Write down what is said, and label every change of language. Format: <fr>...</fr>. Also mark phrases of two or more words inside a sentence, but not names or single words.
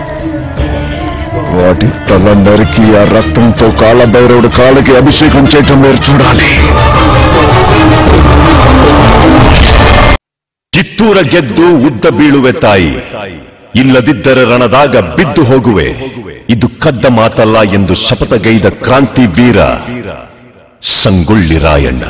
<te>వాటి తల నరికి ఆ రక్తంతో కాలభైరవుడు కాళ్ళకి అభిషేకం చేయటం మీరు చూడాలి.</te> <kn>ಕಿತ್ತೂರ ಗೆದ್ದು ಉದ್ದ ಬೀಳುವೆ ತಾಯಿ, ಇಲ್ಲದಿದ್ದರೆ ರಣದಾಗ ಬಿದ್ದು ಹೋಗುವೆ. ಇದು ಕದ್ದ ಮಾತಲ್ಲ ಎಂದು ಶಪಥಗೈದ ಕ್ರಾಂತಿ ವೀರ ಸಂಗೊಳ್ಳಿ ರಾಯಣ್ಣ.</kn>